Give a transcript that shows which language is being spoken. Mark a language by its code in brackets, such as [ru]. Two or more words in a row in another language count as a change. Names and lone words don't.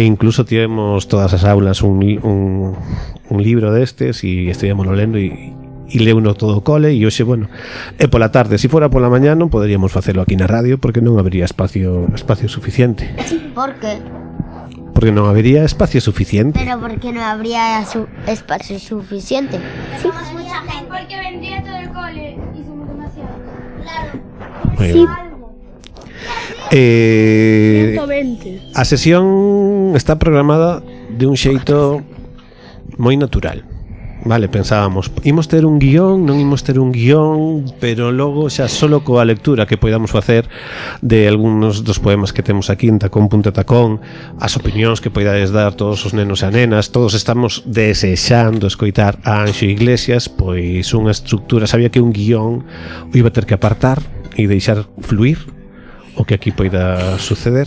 [gl] E incluso tivemos todas as aulas un libro destes e estuvimos lendo e leuno todo o cole e hoxe, bueno, é pola tarde. Se fora pola mañá non poderíamos facelo aquí na radio porque non habería espacio suficiente. [es] ¿Por qué? [gl] Porque non habería espacio suficiente. [es] Pero porque no habría espacio suficiente. Sí. Mucha gente. Porque vendría todo el cole y somos demasiados. Claro. Sí. 120. [gl] A sesión está programada de un xeito moi natural. Vale, pensábamos, imos ter un guión, non imos ter un guión, pero logo xa solo coa lectura que podamos facer de algúns dos poemas que temos aquí en Tacón, Punta Tacón, as opinións que podades dar todos os nenos e nenas, todos estamos desexando escoitar a Anxo Iglesias, pois unha estructura, sabía que un guión o iba a ter que apartar e deixar fluir o que aquí poida suceder.